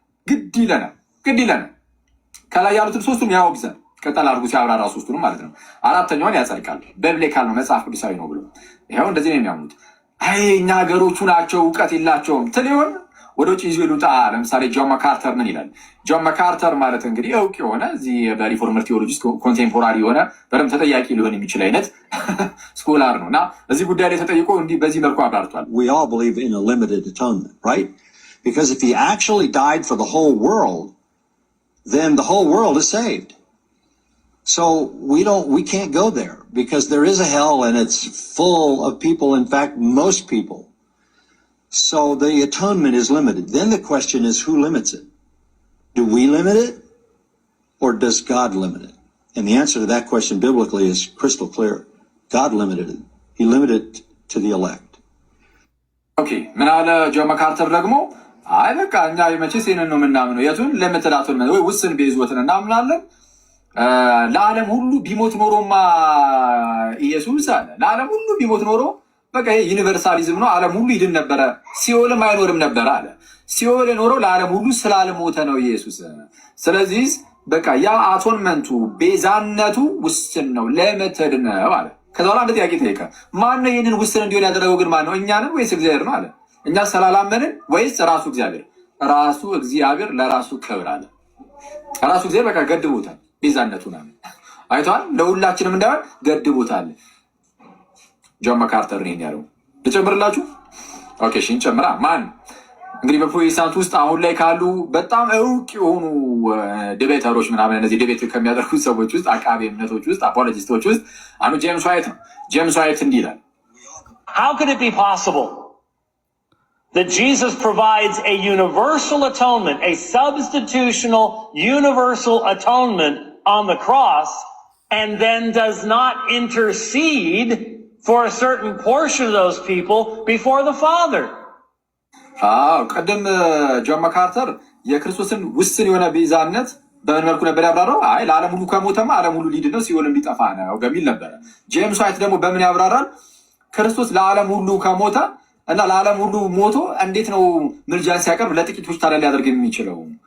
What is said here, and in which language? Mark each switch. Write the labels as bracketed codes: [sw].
[am] ግድ ይለናል። ከላይ ያሉትን ሶስቱም ያወግዛል። ቀጠል አድርጎ ሲያብራራ ሶስቱንም ማለት ነው። አራተኛውን ያጸድቃል። በብሌካል ነው መጽሐፍ ቅዱሳዊ ነው ብሎ ይኸው እንደዚህ ነው የሚያምኑት። አይ እኛ ሀገሮቹ ናቸው እውቀት የላቸውም ትል ይሆን? ወደ ውጭ ይዞ ይሉጣ። ለምሳሌ ጆን መካርተር ምን ይላል? ጆን መካርተር ማለት እንግዲህ እውቅ የሆነ እዚህ በሪፎርመር ቴዎሎጂ ኮንቴምፖራሪ የሆነ በደምብ ተጠያቂ ሊሆን የሚችል አይነት ስኮላር ነው እና እዚህ ጉዳይ ላይ ተጠይቆ እንዲህ በዚህ መልኩ አብራርቷል። [en] We all believe in a limited atonement, right? Because if he actually died for the whole world, then the whole world is saved. So we can't go there because there is a hell and it's full of people. In fact, most people. So the atonement is limited. Then the question is, who limits it? Do we limit it or does God limit it? And the answer to that question biblically is crystal clear. God limited it. He limited it to the elect. Okay. [am] ምናለ ጆን መካርተር ደግሞ አይ በቃ እኛ መቼስ ይሄንን ነው የምናምነው። የቱን ሊሚትድ አቶንመንት ወይ ውስን ቤዝወትን እናምናለን። ለዓለም ሁሉ ቢሞት ኖሮማ ኢየሱስ አለ ለዓለም ሁሉ ቢሞት ኖሮ በቃ ይሄ ዩኒቨርሳሊዝም ነው፣ ዓለም ሁሉ ይድን ነበረ፣ ሲኦልም አይኖርም ነበር አለ። ሲኦል የኖረው ለዓለም ሁሉ ስላልሞተ ነው ኢየሱስ። ስለዚህ በቃ ያ አቶንመንቱ ቤዛነቱ ውስን ነው፣ ሊሚትድ ነው አለ። ከዛ በኋላ አንድ ጥያቄ ጠየቀ። ማነው ይህንን ውስን እንዲሆን ያደረገው ግን ማነው? እኛንን ወይስ እግዚአብሔር ነው አለ። እኛ ስላላመንን ወይስ ራሱ እግዚአብሔር? ራሱ እግዚአብሔር ለራሱ ክብር አለ። ራሱ እግዚአብሔር በቃ ገድቦታል ቤዛነቱን አለ። አይቷል። ለሁላችንም እንዳይሆን ገድቦታል። ጆን መካርተር ነው ያለው። ልጨምርላችሁ? ኦኬ እሺ እንጨምራ። ማን እንግዲህ በፕሮቴስታንት ውስጥ አሁን ላይ ካሉ በጣም እውቅ የሆኑ ዲቤተሮች ምናምን እነዚህ ዲቤት ከሚያደርጉት ሰዎች ውስጥ አቃቤ እምነቶች ውስጥ አፖሎጂስቶች ውስጥ አንዱ ጄምስ ዋይት ነው። ጄምስ ዋይት እንዲህ ይላል። [en] How could it be possible that Jesus provides a universal atonement, a substitutional universal atonement on the cross, and then does not intercede for a certain portion of those people before the Father? [am] ቀደም ጆን መካርተር የክርስቶስን ውስን የሆነ ቤዛነት በምን መልኩ ነበር ያብራራው? አይ ለዓለም ሁሉ ከሞተማ ዓለም ሁሉ ሊድን ነው ሲኦልም ሊጠፋ ነው በሚል ነበረ። ጄምስ ዋይት ደግሞ በምን ያብራራል? ክርስቶስ ለዓለም ሁሉ ከሞተ እና ለዓለም ሁሉ ሞቶ እንዴት ነው ምልጃን ሲያቀርብ ለጥቂቶች ታዲያ ሊያደርግ የሚችለው?